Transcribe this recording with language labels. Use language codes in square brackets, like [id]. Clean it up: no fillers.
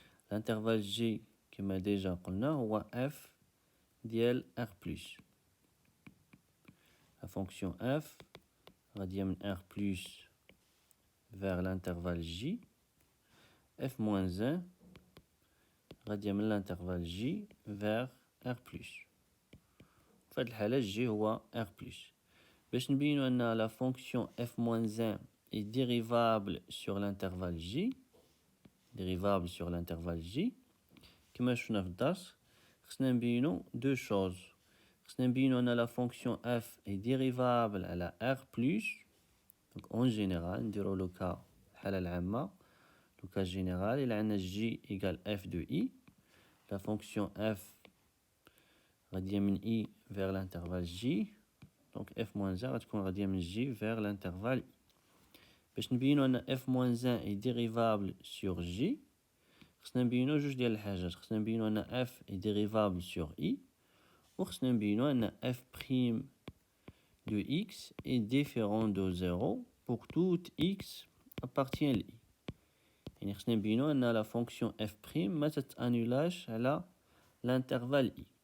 [fr] L'intervalle j [ar] كما déjà قلنا هو f ديال R+. [fr] La fonction f [ar] غادية من [fr] R+ vers l'intervalle j. f-1 [ar] غادية من [fr] l'intervalle j vers R+. [ar] في هاد الحالة j هو R+. باش نبينو أن [fr] la fonction f-1 est dérivable sur l'intervalle j, [ar] كما شفنا في الدرس خصنا نبينو [fr] deux choses. [ar] خصنا نبينو أن [fr] la fonction f est dérivable على R+, donc en général نديرو لو كا الحالة العامة لو كا général إلا عندنا j égale f de i, la fonction f غادية من i vers l'intervalle j, donc f-1 غتكون غادية من j vers l'intervalle i. [ar] باش نبينو أن f-1 [fr] est dérivable sur j [ar] خصنا نبينو جوج ديال الحاجات. خصنا نبينو أن [fr] f est dérivable sur i [ar] وخصنا نبينو أن [fr] f' de x est différent de 0 pour tout x appartient à i. [ar] يعني خصنا نبينو أن [fr] la fonction f' [ar] ما تتأنولاش على l'intervalle i.